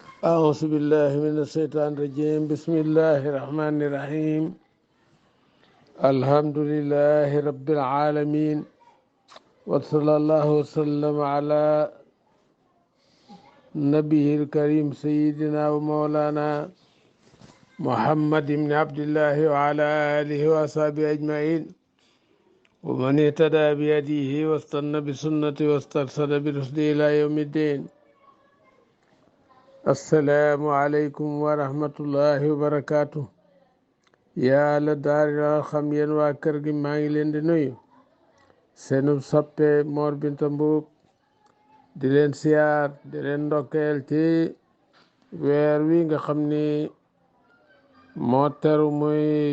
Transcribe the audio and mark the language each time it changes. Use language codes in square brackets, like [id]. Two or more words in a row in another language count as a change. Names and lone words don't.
[ar] أعوذ بالله من الشيطان الرجيم بسم الله الرحمن الرحيم الحمد لله رب العالمين وصلى الله وسلم على نبيه الكريم سيدنا ومولانا محمد بن عبد الله وعلى آله وأصحابه أجمعين ومن اهتدى بهديه واستنى بسنته واسترسل برشده إلى يوم الدين السلام عليكم ورحمة الله وبركاته [wo] yàlla daari la xam yéen waa kër gi maa ngi leen di nuyu seenu soppe Mor Binta Mbuub di leen siyaar di leen ndokkeel ci weer wi nga xam ni moo teru muy